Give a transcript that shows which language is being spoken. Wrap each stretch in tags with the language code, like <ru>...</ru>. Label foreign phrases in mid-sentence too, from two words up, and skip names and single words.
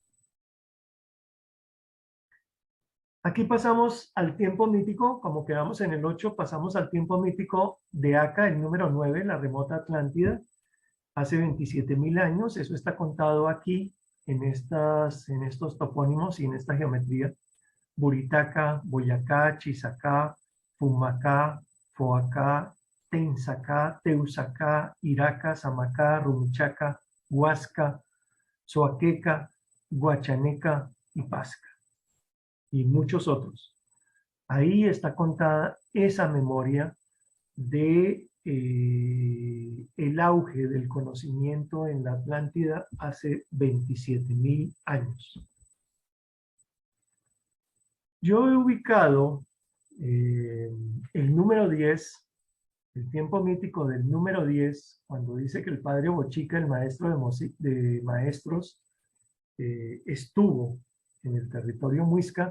<es>Aquí pasamos al tiempo mítico, como quedamos en el 8, pasamos al tiempo mítico de Aca, el número 9, la remota Atlántida, hace 27.000 años. Eso está contado aquí en estos topónimos y en esta geometría. Buritaca, Boyacá, Chisacá, Fumacá, Foacá, Tensacá, Teusacá, Iraca, Samacá, Rumichaca, Huasca, Soaqueca, Guachaneca y Pasca, y muchos otros. Ahí está contada esa memoria de el auge del conocimiento en la Atlántida hace 27.000 años. Yo he ubicado el número 10, el tiempo mítico del número 10, cuando dice que el padre Bochica, el maestro de maestros, estuvo en el territorio muisca.</es>